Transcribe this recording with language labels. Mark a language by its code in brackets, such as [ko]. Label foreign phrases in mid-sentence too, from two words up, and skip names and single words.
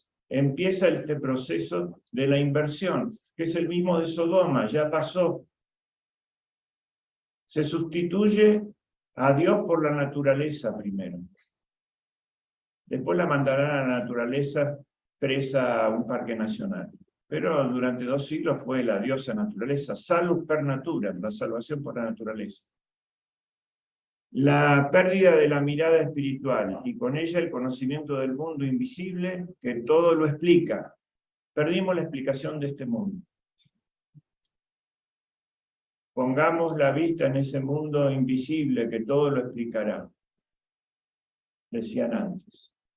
[es] Empieza este proceso de la inversión, que es el mismo de Sodoma, ya pasó. Se sustituye a Dios por la naturaleza primero. Después la mandarán a la naturaleza presa a un parque nacional. pero durante 2 siglos fue la diosa naturaleza, [la] salus per natura, [es] la salvación por la naturaleza. La pérdida de la mirada espiritual y con ella el conocimiento del mundo invisible que todo lo explica. Perdimos la explicación de este mundo. Pongamos la vista en ese mundo invisible que todo lo explicará, decían antes.